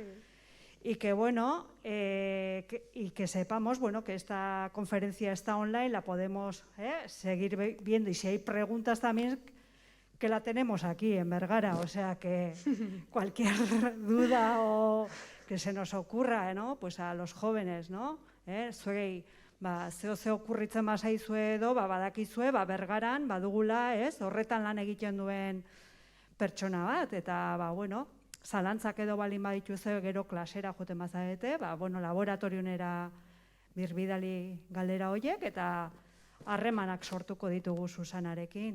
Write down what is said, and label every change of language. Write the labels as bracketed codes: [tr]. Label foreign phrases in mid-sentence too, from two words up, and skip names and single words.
[es] Y que bueno, y que sepamos, bueno, que esta conferencia está online, la podemos seguir viendo, y si hay preguntas también, que la tenemos aquí en Bergara, o sea que cualquier duda o que se nos ocurra, ¿no? Pues a los jóvenes, ¿no? [eu] Zuei, ze okurritzen bazaizue edo, badakizue, Bergaran, badugula, horretan lan egiten duen pertsona bat, eta bueno, zalantzak edo balin badituzue gero klasera joten bazarete, bueno, laboratorionera birbidali galdera horiek, eta harremanak sortuko ditugu Susanarekin.